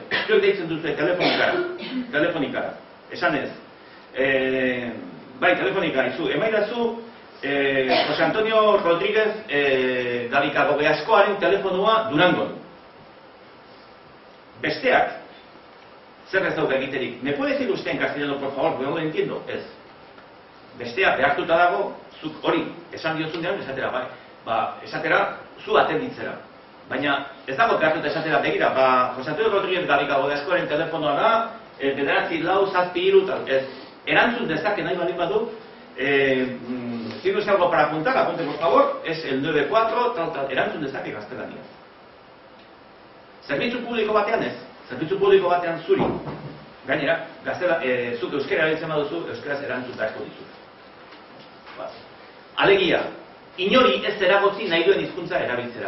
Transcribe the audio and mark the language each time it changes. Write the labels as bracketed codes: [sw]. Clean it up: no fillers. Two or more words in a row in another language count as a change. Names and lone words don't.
[eu] Zuek deitzen duzue telefonikara, esan ez. Bai, telefonikara, emaidazu, Jose Antonio Rodríguez Gabikago Beaskoaren telefonua Durangon. Besteak, zer ez dauka egiterik. [es] ¿Me puede decir usted en castellano, por favor? No lo entiendo. [eu] Ez. Bestea behartuta dago, zuk hori esan diotzunean, esatera, esatera, zu atenditzera. Baina ez dago behartuta esatera, begira, Jose Antonio Rodríguez Gabikago Beaskoaren telefonua da, bederatzi lau, zazpi hiru, ez. Erantzun dezake nahi baldin badu, [es] ¿tiene usted algo para apuntar? Apunte, por favor. Es el 94, tal, [eu] erantzun dezake gaztelania. Zerbitzu publiko batean ez. Zerbitzu publiko batean zuri. Gainera, zuk euskara erabiltzen baduzu, euskaraz erantzun beharko dizu. Alegia, inori ez eragotzi nahi duen hizkuntza erabiltzera.